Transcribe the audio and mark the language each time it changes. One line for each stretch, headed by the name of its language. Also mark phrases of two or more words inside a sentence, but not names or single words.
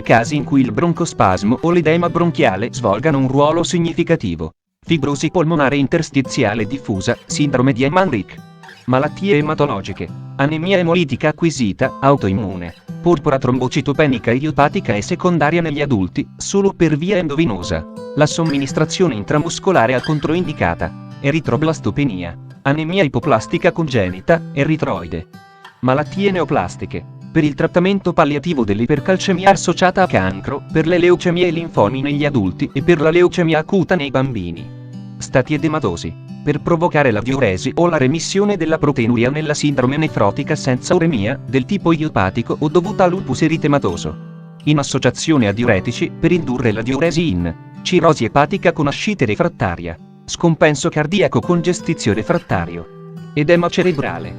Italian: casi in cui il broncospasmo o l'edema bronchiale svolgano un ruolo significativo, fibrosi polmonare interstiziale diffusa, sindrome di Emanrich, malattie ematologiche, anemia emolitica acquisita, autoimmune, porpora trombocitopenica idiopatica e secondaria negli adulti, solo per via endovenosa, la somministrazione intramuscolare è controindicata, eritroblastopenia, anemia ipoplastica congenita, eritroide, malattie neoplastiche, per il trattamento palliativo dell'ipercalcemia associata a cancro, per le leucemie e linfomi negli adulti e per la leucemia acuta nei bambini, stati edematosi, per provocare la diuresi o la remissione della proteinuria nella sindrome nefrotica senza uremia, del tipo idiopatico o dovuta a lupus eritematoso, in associazione a diuretici, per indurre la diuresi in cirrosi epatica con ascite refrattaria, scompenso cardiaco con gestizio refrattario, edema cerebrale.